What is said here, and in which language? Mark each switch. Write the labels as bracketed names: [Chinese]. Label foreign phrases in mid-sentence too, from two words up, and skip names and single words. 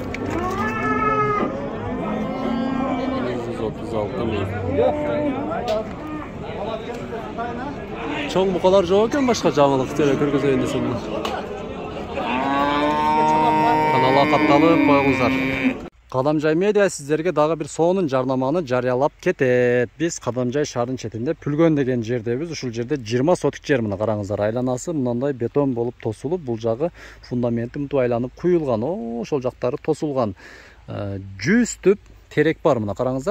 [Uzbek] 136 ming. Cho'ng buqalar yo'q ekan, boshqa jonlilik ko'rgazayin desam. Kanalga qatnashib qo'yingizlar. [Kyrgyz] Кадамжай медиа сиздерге дагы бир сонун жарнаманы жарыялап кетет. Биз Кадамжай шаарынын четинде Пүлгөн деген жердебиз. Ушул жерде 20 сотик жер, мына караңыздар, айланасы мындай бетон болуп тосулуп, бул жагы фундаменти мынтип айланып куюлган. Ошол жактары тосулган. 100 түп терек бар, мына караңыздар.